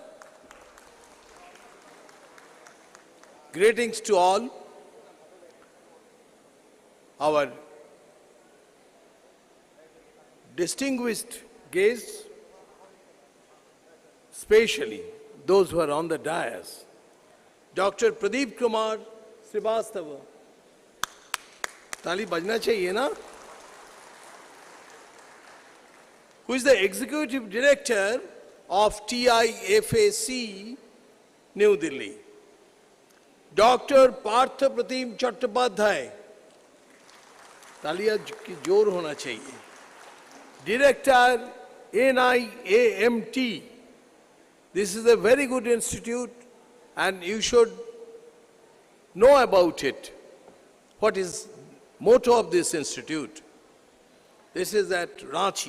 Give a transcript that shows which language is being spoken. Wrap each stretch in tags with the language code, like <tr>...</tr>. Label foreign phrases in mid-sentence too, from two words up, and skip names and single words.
<en>Greetings to all. Our distinguished guests, especially those who are on the dais, Dr. Pradeep Kumar Srivastava.</en> <hi>ताली बजना चाहिए ना?</hi> <en>Who is the Executive Director of TIFAC, New Delhi. Dr. Partha Pratim Chattopadhyay.</en> <hi>तालियां की जोर होना चाहिए.</hi> <en>Director NIAMT. This is a very good institute and you should know about it. What is motto of this institute? This is at Ranchi.</en>